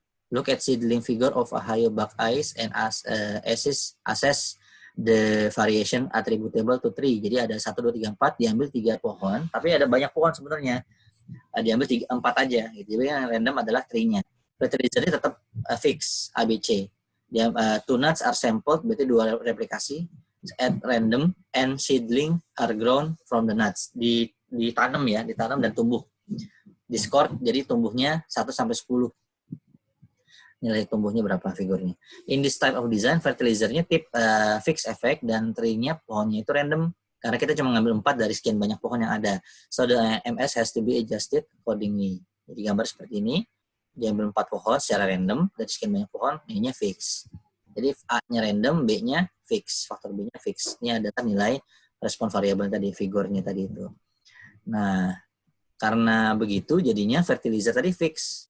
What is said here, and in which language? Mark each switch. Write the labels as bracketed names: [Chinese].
[English] Look at seedling figure of Ohio buckeyes and assess the variation attributable to tree. [Indonesian] Jadi ada 1, 2, 3, 4, diambil 3 pohon, tapi ada banyak pohon sebenarnya. Diambil 4 aja. Gitu. Jadi yang random adalah tree-nya. Fertilizer-nya tetap fix, ABC. Dia, [English] 2 nuts are sampled, [Indonesian] berarti 2 replikasi [English] at random, and seedling are grown from the nuts. [Indonesian] Ditanam ya, ditanam dan tumbuh. Discord, jadi tumbuhnya 1 sampai 10. Nilai tumbuhnya berapa figurnya. [English] In this type of design, [Indonesian] fertilizer-nya tip fixed effect dan tree-nya pohonnya itu random karena kita cuma ngambil 4 dari sekian banyak pohon yang ada. [English] So the MS has to be adjusted accordingly. [Indonesian] Jadi gambar seperti ini, diambil 4 pohon secara random dari sekian banyak pohon, ini-nya fix. Jadi A-nya random, B-nya fix, faktor B-nya fix. Ini adalah nilai respon variabel tadi, figurnya tadi itu. Nah, karena begitu jadinya fertilizer tadi fix.